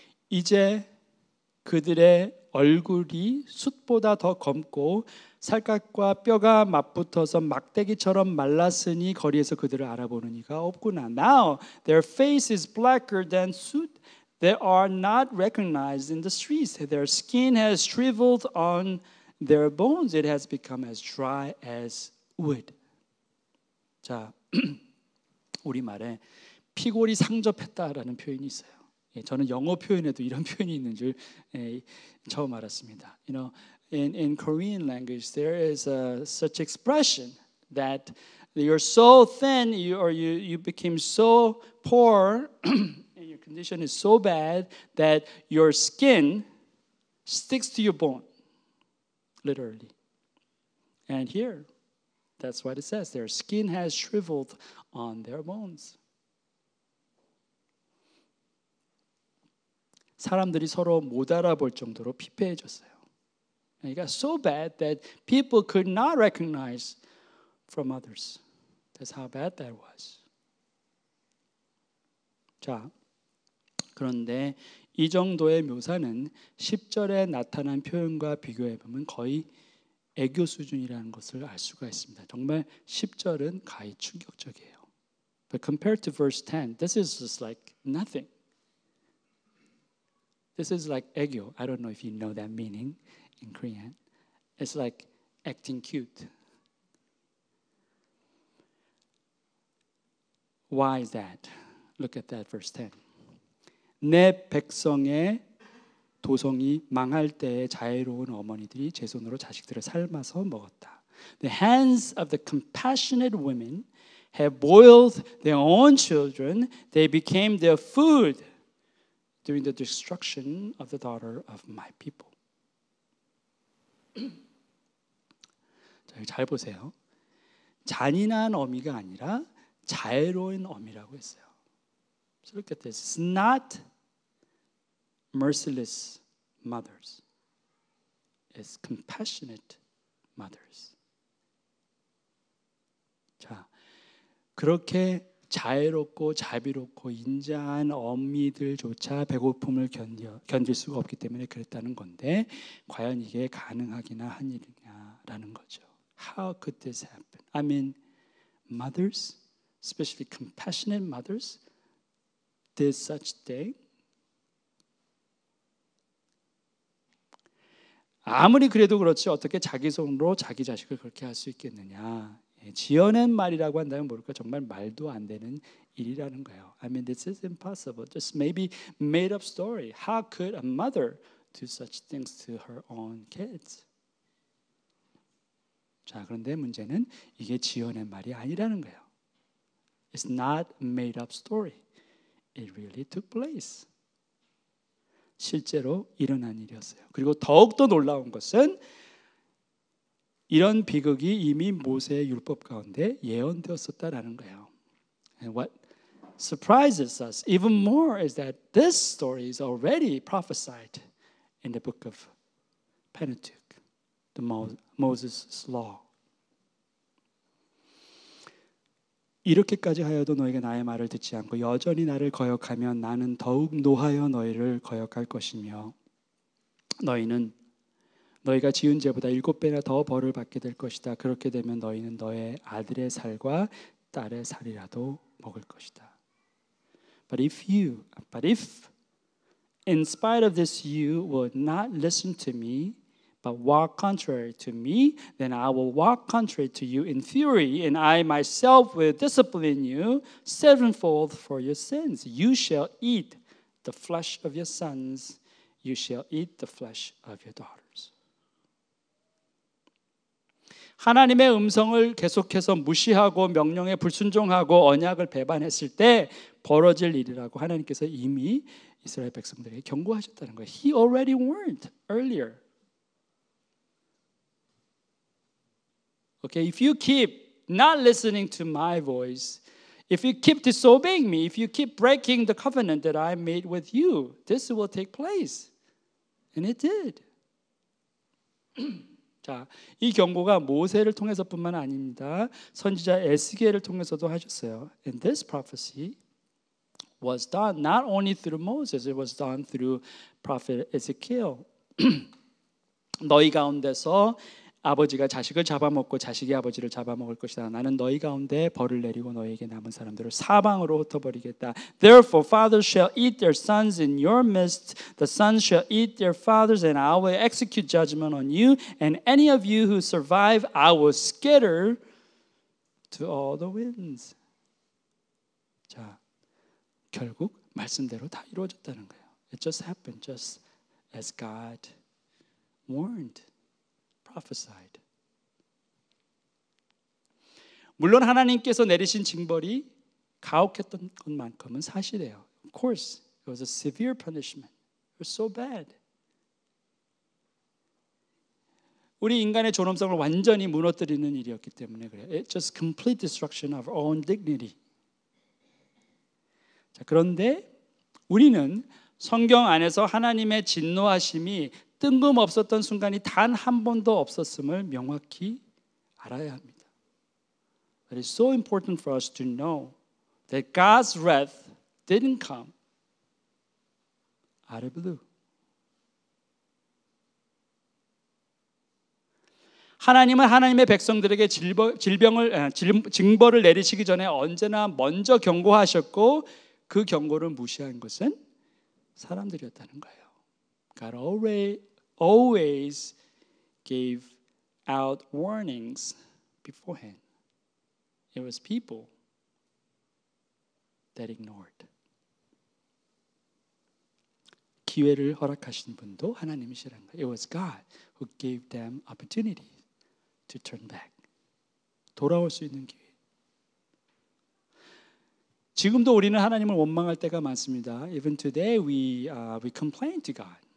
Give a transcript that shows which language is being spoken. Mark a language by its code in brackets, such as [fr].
[ko] 이제 그들의 얼굴이 숯보다 더 검고 살갗과 뼈가 맞붙어서 막대기처럼 말랐으니 거리에서 그들을 알아보는 이가 없구나. [en] Now their face is blacker than soot. They are not recognized in the streets. Their skin has shriveled on their bones. It has become as dry as wood. [ko] 자, 우리말에 피골이 상접했다라는 표현이 있어요. 저는 영어 표현에도 이런 표현이 있는 줄 처음 알았습니다. [en] You know, in Korean language, there is such expression that you're so thin, you became so poor, and your condition is so bad that your skin sticks to your bone, literally. And here, that's what it says. Their skin has shriveled on their bones. [ko] 사람들이 서로 못 알아볼 정도로 피폐해졌어요. [en] It got so bad that people could not recognize from others. That's how bad that was. [ko] 자, 그런데 이 정도의 묘사는 10절에 나타난 표현과 비교해 보면 거의 애교 수준이라는 것을 알 수가 있습니다. 정말 10절은 가히 충격적이에요. [en] But compared to verse 10, this is just like nothing. This is like 애교. I don't know if you know that meaning in Korean. It's like acting cute. Why is that? Look at that verse 10. [ko] 내 백성의 도성이 망할 때에 자애로운 어머니들이 제 손으로 자식들을 삶아서 먹었다. [en] The hands of the compassionate women have boiled their own children. They became their food during the destruction of the daughter of my people. [ko] 잘 보세요. 잔인한 어미가 아니라 자애로운 어미라고 했어요. [en] So look at this. It's not merciless mothers. It's compassionate mothers. [ko] 자, 그렇게 자애롭고 자비롭고 인자한 어미들조차 배고픔을 견딜 수가 없기 때문에 그랬다는 건데 과연 이게 가능하기나 한 일이냐라는 거죠. [en] How could this happen? I mean, mothers, especially compassionate mothers, did such thing? [ko] 아무리 그래도 그렇지 어떻게 자기 손으로 자기 자식을 그렇게 할 수 있겠느냐. 지어낸 말이라고 한다면 모를까 정말 말도 안 되는 일이라는 거예요. [en] I mean, this is impossible. Just maybe made up story. How could a mother do such things to her own kids? [ko] 자, 그런데 문제는 이게 지어낸 말이 아니라는 거예요. [en] It's not made up story. It really took place. [ko] 실제로 일어난 일이었어요. 그리고 더욱더 놀라운 것은 이런 비극이 이미 모세의 율법 가운데 예언되었었다라는 거예요. [en] And what surprises us even more is that this story is already prophesied in the book of Pentateuch, the Moses' law. [ko] 이렇게까지 하여도 너희가 나의 말을 듣지 않고 여전히 나를 거역하면 나는 더욱 노하여 너희를 거역할 것이며 너희는 너희가 지은 죄보다 7배나 더 벌을 받게 될 것이다. 그렇게 되면 너희는 너의 아들의 살과 딸의 살이라도 먹을 것이다. [en] But if in spite of this you would not listen to me but walk contrary to me, then I will walk contrary to you in fury, and I myself will discipline you sevenfold for your sins. You shall eat the flesh of your sons, you shall eat the flesh of your daughters. [ko] 하나님의 음성을 계속해서 무시하고 명령에 불순종하고 언약을 배반했을 때 벌어질 일이라고 하나님께서 이미 이스라엘 백성들에게 경고하셨다는 거예요. [en] He already warned earlier. Okay, if you keep not listening to my voice, If you keep disobeying me, if you keep breaking the covenant that I made with you, this will take place. And it did. [ko] 자, 이 경고가 모세를 통해서뿐만 아닙니다. 선지자 에스겔을 통해서도 하셨어요. [en] And this prophecy was done not only through Moses, it was done through prophet Ezekiel. [ko] 너희 가운데서 아버지가 자식을 잡아먹고 자식이 아버지를 잡아먹을 것이다. 나는 너희 가운데 벌을 내리고 너희에게 남은 사람들을 사방으로 흩어버리겠다. [en] Therefore fathers shall eat their sons in your midst, the sons shall eat their fathers, and I will execute judgment on you, and any of you who survive I will scatter to all the winds. [ko] 자, 결국 말씀대로 다 이루어졌다는 거예요. [en] It just happened just as God warned. prophesied. [ko] 물론 하나님께서 내리신 징벌이 가혹했던 것만큼은 사실이에요. [en] Of course, it was a severe punishment. It was so bad. [ko] 우리 인간의 존엄성을 완전히 무너뜨리는 일이었기 때문에 그래요. [en] It's just complete destruction of our own dignity. [ko] 자, 그런데 우리는 성경 안에서 하나님의 진노하심이 뜬금없었던 순간이 단 한 번도 없었음을 명확히 알아야 합니다. [en] It is so important for us to know that God's wrath didn't come out of blue. [ko] 하나님은 하나님의 백성들에게 징벌을 내리시기 전에 언제나 먼저 경고하셨고 그 경고를 무시한 것은 사람들이었다는 거예요. [en] God always gave out warnings beforehand. It was people that ignored. [ko] 기회를 허락하신 분도 하나님이시라는 거예요. [en] It was God who gave them opportunity to turn back. [ko] 돌아올 수 있는 기회. 지금도 우리는 하나님을 원망할 때가 많습니다. [en] Even today we complain to God.